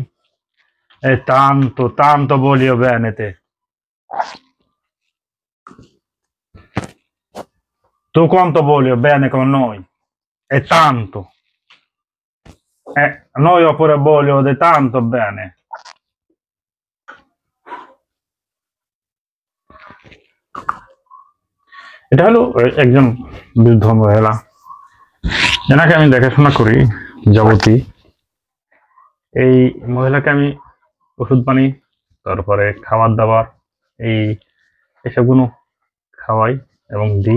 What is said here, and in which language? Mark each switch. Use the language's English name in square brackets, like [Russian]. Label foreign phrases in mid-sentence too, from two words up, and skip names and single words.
[Italian] È tanto, tanto voglio bene te. Tu quanto voglio bene con noi? È tanto. Noi io pure voglio di tanto bene. [Bangla] এটা হলো একজন বৃদ্ধ মহিলা, এনাকে আমি দেখাশোনা করি যাবতী। এই মহিলাকে আমি ওষুধ পানি, তারপরে খাবার দাবার, এই এসবগুলো খাওয়াই এবং দিই।